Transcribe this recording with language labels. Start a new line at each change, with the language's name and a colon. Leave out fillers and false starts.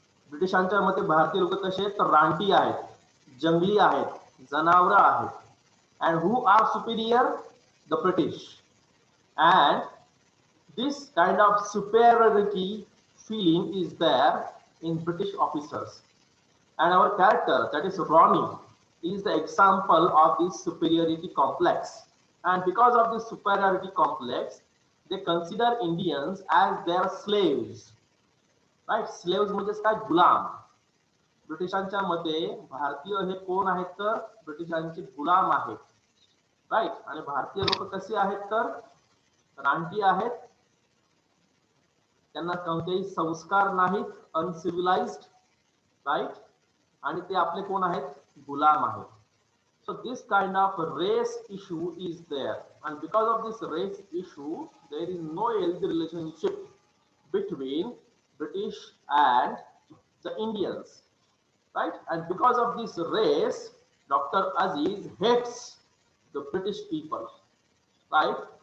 Marathi: ब्रिटिशांच्या मते भारतीय लोक कसे आहेत तर रानटी आहेत, जंगली आहेत, जनावर आहेत.
English: And who are superior? The British. And this kind of superiority feeling is there in British officers. And our character, that is Ronnie, is the example of this superiority complex. And because of this superiority complex, they consider Indians as their slaves. Right?
Marathi: Slaves म्हणजे काय? गुलाम. ब्रिटिशांच्या मते भारतीय हे कोण आहेत तर ब्रिटिशांचे गुलाम आहेत. राईट? आणि भारतीय लोक कसे आहेत तर रानटी आहेत, त्यांना कोणतेही संस्कार नाहीत, अनसिव्हिलाइज्ड, राईट? आणि ते आपले कोण आहेत? गुलाम आहेत.
English: So this kind of race issue is there, and because of this race issue, there is no healthy relationship between British and the Indians, right? And because of this race, Dr. Aziz hates the British people, right?